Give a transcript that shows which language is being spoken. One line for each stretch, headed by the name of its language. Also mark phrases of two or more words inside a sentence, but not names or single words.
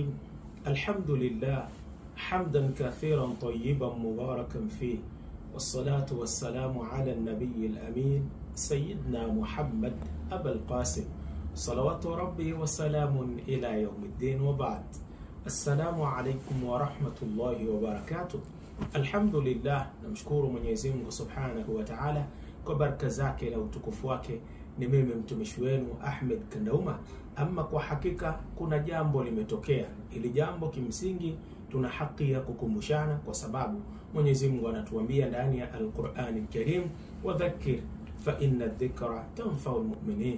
Arabic: الحمد لله حمدا كثيرا طيبا مباركا فيه، والصلاة والسلام على النبي الأمين سيدنا محمد أبا القاسم صلوات ربي وسلام إلى يوم الدين، وبعد. السلام عليكم ورحمة الله وبركاته. الحمد لله،
Swahili: namshukuru Mwenyezi Mungu
Arabic: سبحانه وتعالى
Swahili: kwa baraka zake na utukufu wake. Ni mimi mtumishi wenu Ahmed Kandauma. Ama kwa hakika kuna jambo limetokea. Ili jambo kimsingi tuna haki ya kukumbushana, kwa sababu Mwenyezi Mungu anatuambia ndani ya Al-Qur'an Al-Karim,
Arabic: وذكر فإن الذكرى تنفع المؤمنين.